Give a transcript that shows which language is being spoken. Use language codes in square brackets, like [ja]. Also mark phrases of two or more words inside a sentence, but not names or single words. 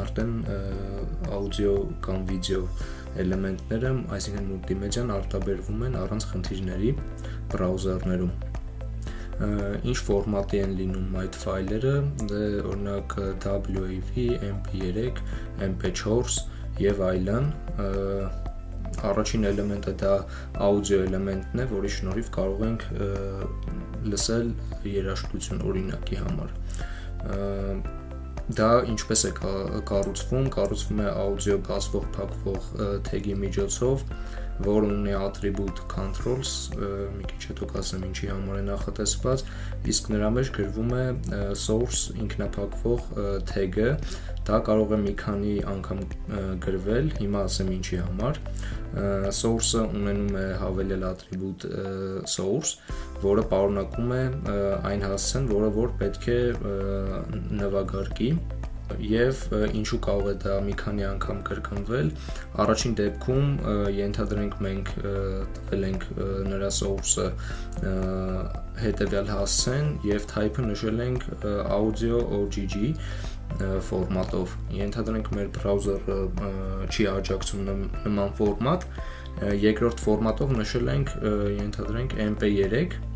[hy] արդեն աուդիո կամ վիդեո էլեմենտները, այսինքն մուլտիմեդիան արտաբերվում են առանց խնդիրների բրաուզերներում։ Ինչ ֆորմատի են լինում այդ ֆայլերը, օրինակ WAV, MP3, MP4 եւ այլն, առաջին էլեմենտը դա աուդիո էլեմենտն է, որի շնորհիվ կարող ենք լսել երաժշտություն օրինակի համար։ Դա ինչպես է կառուցվում է աուդիո բացվող փակվող թեգի միջոցով, որը ունի [en] attribute controls, [hy] մի քիչ հետո կասեմ ինչի համար է նախատեսված, իսկ նրա մեջ գրվում է source ինքնափակվող թեգը, դա կարող է մի քանի անգամ գրվել, հիմա ասեմ ինչի համար։ Source-ը ունենում է հավելյալ [en] attribute source, [hy] որը պարունակում է այն հասցեն, որը որ պետք է նվագարկի, եւ ինչու կարող է դա մի քանի անգամ կրկնվել, առաջին դեպքում ենթադրենք մենք տվել ենք նրա source-ը հետեւյալ հասցեն եւ type-ը նշել ենք [en] audio OGG [hy] ֆորմատով, ենթադրենք մեր բրաուզերը չի աջակցում նման ֆորմատ, երկրորդ ֆորմատով նշել ենք ենթադրենք MP3,